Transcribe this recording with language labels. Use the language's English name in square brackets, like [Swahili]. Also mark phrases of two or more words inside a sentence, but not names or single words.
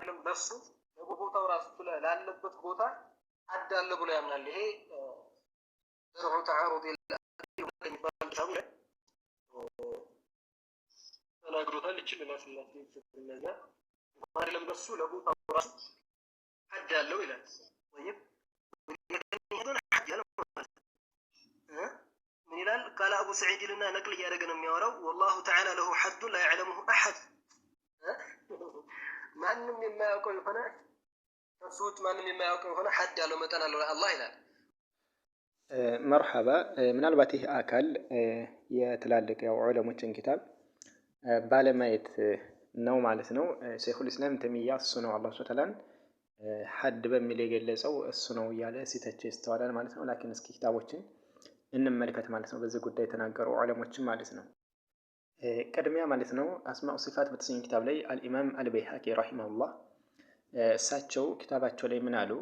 [Amharic] በሱ በቦታው ራሱ ላለበት ቦታ አዳለ ብሎ ያምናል። ይሄ ዘርዑ ተዓሩድ የሚባል ኪታቡ ላይ ተናግሮታል። ይችላል ስላሴ ስለነዛ አይደለም በሱ ለቦታው ራሱ አዳለው ይላል። ወይም من ይላል [Arabic] قال ابو سعيد لنا نقل [Amharic] እያደረገ ነው የሚያወራው [Arabic] والله تعالى له حد لا يعلمه احد [Amharic] ማንም የማያውቀው የሆነ ተሱት ማንም የማያውቀው የሆነ ሐድ ያለው መጠን አለው አላህ ይላል። መርሐባ ምናልባት ይህ አካል የትላልቅ ዑለሞችን ኪታብ ባለማየት ነው ማለት ነው። ሸይኹል ኢስላም ተይሚያ እሱ ነው አላህ [Arabic] سبحانه وتعالى [Amharic] ሐድ በሚል የገለጸው እሱ ነው እያለ ሲተች ይስተዋላል ማለት ነው። ላኪን እስኪ ኪታቦችን እንመልከት ማለት ነው። በዚህ ጉዳይ የተናገሩ ዑለሞችን ማለት ነው። ቅድሚያ ማለት ነው አስማኡ ሲፋት በተሰኘ ኪታብ ላይ አልኢማም አልበይሃቂ ረሂመሁላህ እሳቸው ኪታባቸው ላይ ምን አሉ?